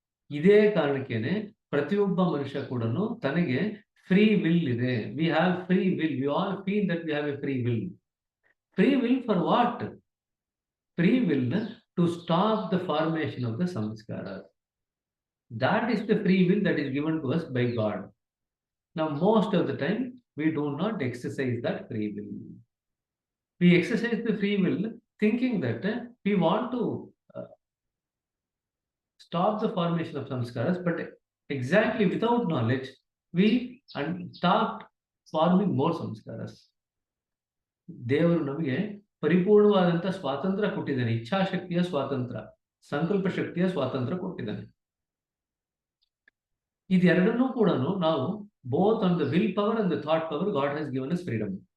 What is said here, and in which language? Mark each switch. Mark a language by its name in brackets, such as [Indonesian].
[Kannada] ಇದೇ ಕಾರಣಕ್ಕೇನೆ ಪ್ರತಿಯೊಬ್ಬ ಮನುಷ್ಯ ಕೂಡ ತನಗೆ ಫ್ರೀ ವಿಲ್ ಇದೆ. [English] We have free will. We all feel that we have a free will. Free will for what? Free will to stop the formation of the samskara. That is the free will that is given to us by God. Now, most of the time, we do not exercise that free will. We exercise the free will thinking that we want to stop the formation of samskaras, but exactly without knowledge, we start forming more samskaras. [Kannada] ದೇವರು ನಮಗೆ ಪರಿಪೂರ್ಣವಾದಂತ ಸ್ವಾತಂತ್ರ್ಯ ಕೊಟ್ಟಿದ್ದಾನೆ. ಇಚ್ಛಾಶಕ್ತಿಯ ಸ್ವಾತಂತ್ರ್ಯ, ಸಂಕಲ್ಪ ಶಕ್ತಿಯ ಸ್ವಾತಂತ್ರ್ಯ ಕೊಟ್ಟಿದ್ದಾನೆ. ಇದೆರಡನ್ನೂ ಕೂಡ ನಾವು [English] Both on the will power and the thought power God has given us freedom.